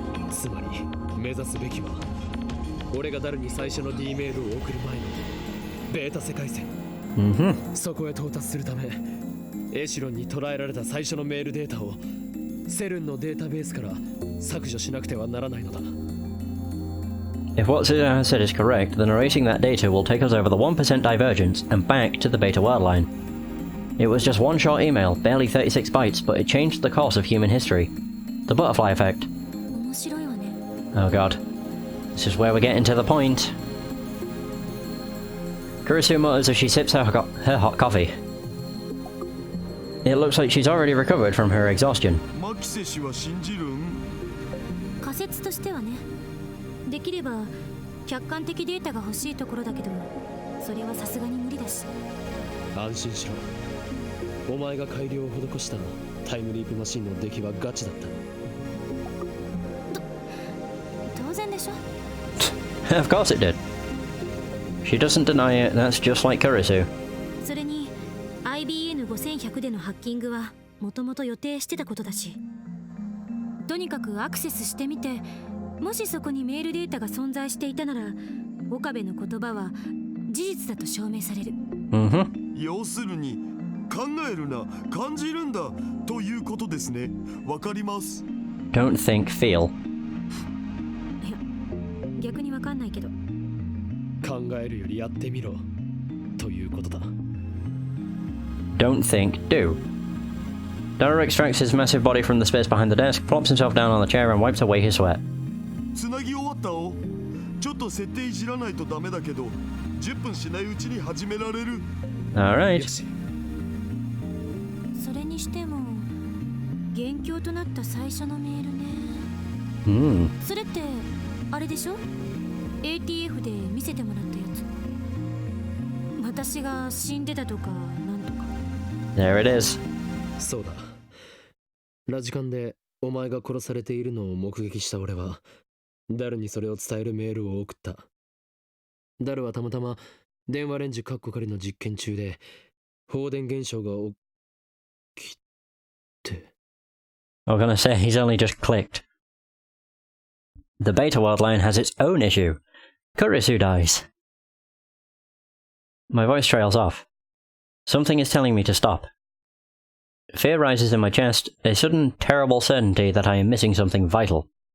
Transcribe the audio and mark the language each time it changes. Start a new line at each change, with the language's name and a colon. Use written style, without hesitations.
Japanese: つまり目指すべきは、俺がダルに最初の D メールを送る前のベータ世界線。そこへ到達するため、エシロンに捉えられた最初のメールデータをセルンのデータベースから削除しなくてはならないのだ。
English: If what Suzuha said is correct, then erasing that data will take us over the 1% divergence and back to the beta world line. It was just one short email, barely 36 bytes, but it changed the course of human history. The butterfly effect.
Japanese: 面白いわね。
English: Oh god. This is where we're getting to the point. Kurisu mutters as she sips her hot coffee. It looks like she's already recovered from her exhaustion.
Japanese: マキセ氏は信じるん？仮説としてはね。できれば客観的データが欲しいところだけど、それはさすがに無理だし。安心しろ。お前が改良を施したタイムリープマシンの出来はガチだった。当然でしょ。
English: Of course it did. She doesn't deny it, that's just like Kurisu.
Japanese: それに IBN5100 でのハッキングはもともと予定してたことだし、とにかくアクセスしてみて、もしそこにメールデータが存在していたなら、岡部の言葉は事実だと証明される。要するに考えるな、感じるんだということですね。わかります。
English: Don't think, feel.
Japanese: いや、逆にわかんないけど。考えるよりやってみろということだ。
English: Don't think, do. Daru extracts his massive body from the space behind the desk, plops himself down on the chair and wipes away his sweat.
Japanese: つなぎ終わったお。ちょっと設定いじらないとダメだけど、10分しないうちに始められる。
English: Alright.
Japanese: よし。それにしても元凶となった最初のメールね。それってあれでしょ？ATF で見せてもらったやつ。私が死んでたとかなんとか。
English: There it is.
Japanese: そうだ。ラジカンでお前が殺されているのを目撃した俺は、ダルにそれを伝えるメールを送った。ダルはたまたま電話レンジカッコ仮の実験中で、放電現象が起きて。
English: I'm gonna say he's only just clicked. The beta world line has its own issue. Kurisu dies. My voice trails off. Something is telling me to stop. Fear rises in my chest, a sudden, terrible certainty that I am missing something vital.